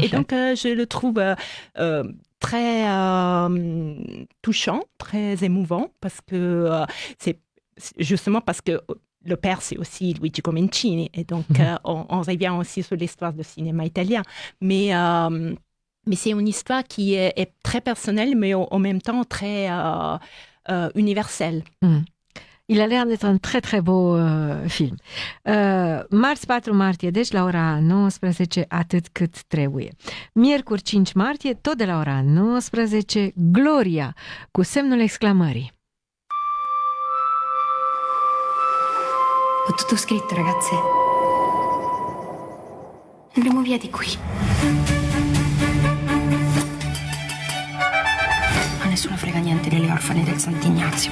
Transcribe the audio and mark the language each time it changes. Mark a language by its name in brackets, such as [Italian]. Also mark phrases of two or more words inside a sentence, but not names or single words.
[French] Et donc, je le trouve très touchant, très émouvant, parce que c'est justement parce que le père, c'est aussi Luigi Comencini. Et donc, on revient aussi sur l'histoire du cinéma italien. Mais c'est une histoire qui est très personnelle, mais en même temps très universelle. Il a l'air d'être un très, très beau film. [Romanian] Marți 4 martie, deci la ora 19, atât cât trebuie. Miercuri 5 martie, tot de la ora 19, Gloria, cu semnul exclamării. [Italian] Ho tutto scritto, ragazze. Andremo via di qui. A nessuno frega niente delle orfane del Sant'Ignazio.